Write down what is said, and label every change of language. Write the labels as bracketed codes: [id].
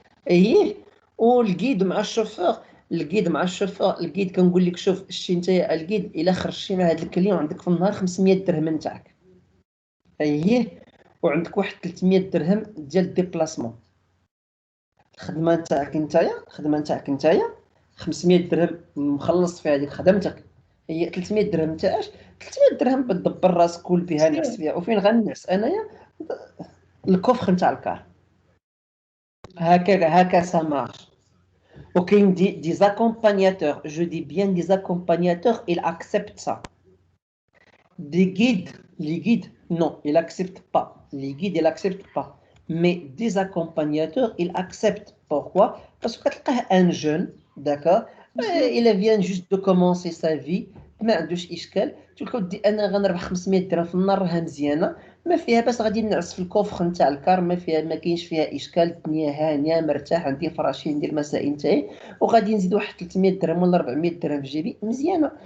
[ar] اييه، والكيد مع الشوفور، الكيد كنقول لك شوف شتي نتايا الكيد الا خرجتي مع هذا الكليون عندك في النهار 500 درهم نتاعك، اييه، وعندك واحد 300 درهم ديال الديبلاسمون. الخدمه نتاعك نتايا 500 درهم مخلص في هذيك خدمتك، هي 300 درهم نتاعش 300 درهم بتدبر راسك كل بها نعس فيها. وفين غنعس انايا؟ الكوفر نتاع الكار. [fr] هكا ça marche. [ar] وكاين دي زاكومبانياتور، جو دي بيان دي زاكومبانياتور [fr] il accepte ça. Les guides non, il accepte pas. Les guides il accepte pas. Mais des accompagnateurs il accepte. Pourquoi? Parce que [ar] تلقاه [fr] un jeune, d'accord, il vient juste de commencer sa vie، [ar] ما عندوش اشكال، تقول له انا غنربح 500 درهم في النهار راها مزيانه، ما فيها باس، غادي نعس في الكوفر نتاع الكار، ما كاينش فيها اشكال، الدنيا هانيه مرتاح، عندي فراشي ندير المسائل نتاعي، وغادي نزيد واحد 300 درهم ولا 400 درهم في جيبي مزيانه.